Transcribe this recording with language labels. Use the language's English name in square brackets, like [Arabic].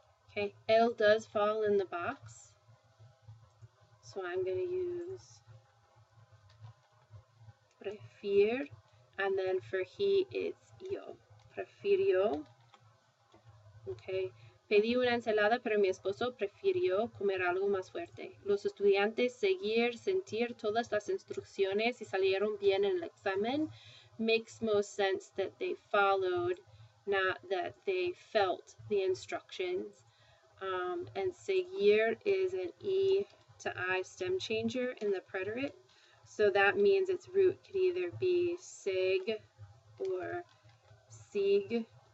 [English] Okay, L does fall in the box, so I'm going to use prefier, and then for he it's yo, prefirió. [Spanish] Okay, pedí una ensalada, pero mi esposo prefirió comer algo más fuerte. Los estudiantes seguir, sentir todas las instrucciones y salieron bien en el examen. [English] Makes most sense that they followed, not that they felt the instructions. And seguir is an E to I stem changer in the preterit. So that means its root could either be sig or sig.